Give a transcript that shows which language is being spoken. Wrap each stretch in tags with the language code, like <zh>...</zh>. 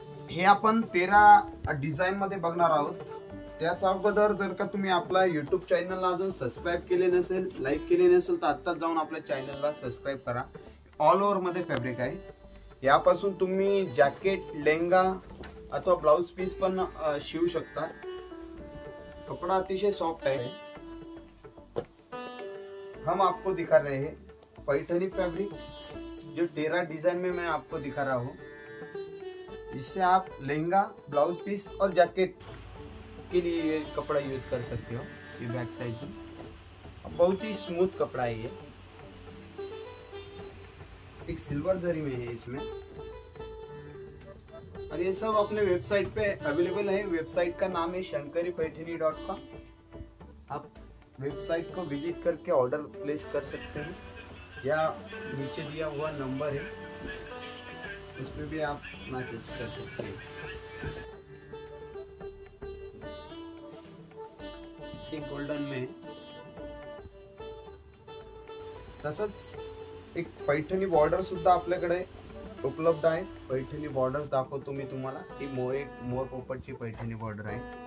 <mr>हे आपण 13 डिझाईन मध्ये बघणार आहोत. त्याच्या अगोदर जर का तुम्ही आपला युट्यूब चॅनलला अजून सबस्क्राईब केले नसेल, लाईक केले नसेल, तर आत्ताच जाऊन आपल्या चॅनलला सबस्क्राईब करा. ऑल ओव्हर मध्ये फॅब्रिक आहे. यापासून तुम्ही जॅकेट, लेहंगा अथवा ब्लाउज पीस पण शिवू शकता.</mr> <hi>कपड़ा अतिशय सॉफ्ट है. हम आपको दिखा रहे हैं पैठनी फैब्रिक, जो 13 डिजाइन में मैं आपको दिखा रहा हूँ. इससे आप लहंगा, ब्लाउज पीस और जैकेट के लिए ये कपड़ा यूज कर सकते हो. ये बैक साइड में बहुत ही स्मूथ कपड़ा है. ये एक सिल्वर जरी में है इसमें, और ये सब अपने वेबसाइट पे अवेलेबल है. वेबसाइट का नाम है shankari-paithani.com. आप वेबसाइट को विजिट करके ऑर्डर प्लेस कर सकते हैं, या नीचे दिया हुआ नंबर है उसमें भी आप मैसेज कर सकते हैं.</hi> <mr>एक गोल्डन में तसंच एक पैठणी बॉर्डर सुद्धा आपल्याकडे उपलब्ध आहे. पैठणी बॉर्डर दाखवतो मी तुम्हाला. ही मोर पोपटची पैठणी बॉर्डर आहे.</mr>